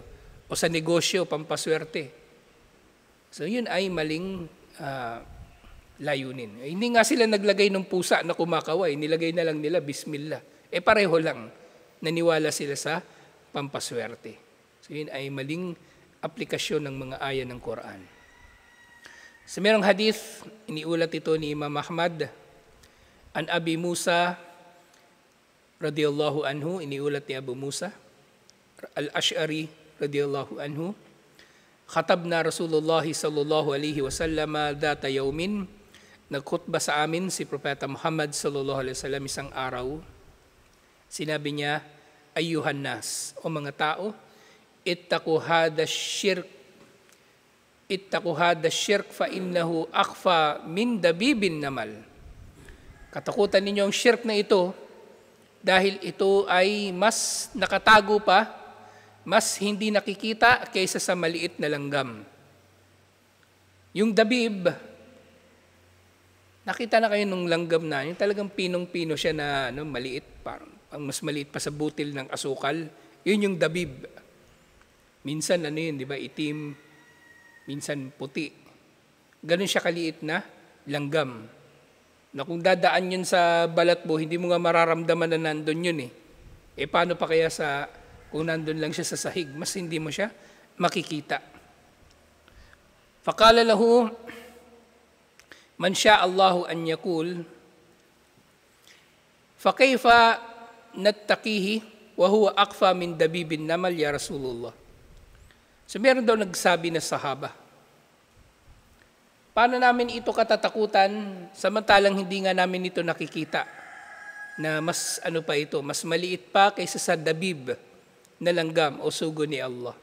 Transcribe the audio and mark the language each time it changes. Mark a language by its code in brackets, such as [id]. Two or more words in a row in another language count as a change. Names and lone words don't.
[tl] O sa negosyo, pampaswerte. So yun ay maling layunin. Hindi nga sila naglagay ng pusa na kumakaway, nilagay na lang nila Bismillah. Pareho lang, naniwala sila sa pampaswerte. So yun ay maling aplikasyon ng mga aya ng Quran. Sa merong hadith, iniulat ito ni Imam Ahmad, [ar] عن أبي موسى رضي الله عنه, [tl] iniulat ni Abu Musa al-Ash'ari [ar] رضي الله عنه, خطبنا رسول الله صلى الله عليه وسلم ذات يوم, [tl] nagkhutba sa amin si Propeta Muhammad [ar] صلى الله عليه وسلم [tl] isang araw. Sinabi niya, [ar] أيها الناس, [tl] o mga tao, [ar] اتقوا هذا شرك فإنه أخفى من دبيب النمل. [tl] Katakutan ninyo ang shirk na ito, dahil ito ay mas nakatago pa, mas hindi nakikita kaysa sa maliit na langgam. Yung dabib, nakita na kayo nung langgam na, yung talagang pinong-pino siya na maliit, parang mas maliit pa sa butil ng asukal, yun yung dabib. Minsan yun, di ba, itim, minsan puti. Ganun siya kaliit na langgam. Na kung dadaan yun sa balat mo, hindi mo nga mararamdaman na nandun yun paano pa kaya kung nandun lang siya sa sahig, mas hindi mo siya makikita. [ar] فقال له من شاء الله أن يقول فكيف نتقيه وهو أخفى من دبيب النمل يا رسول الله. [tl] So meron daw nagsabi na sahaba, paano namin ito katatakutan samantalang hindi nga namin ito nakikita na mas mas maliit pa kaysa sa dabib na langgam o sugo ni Allah.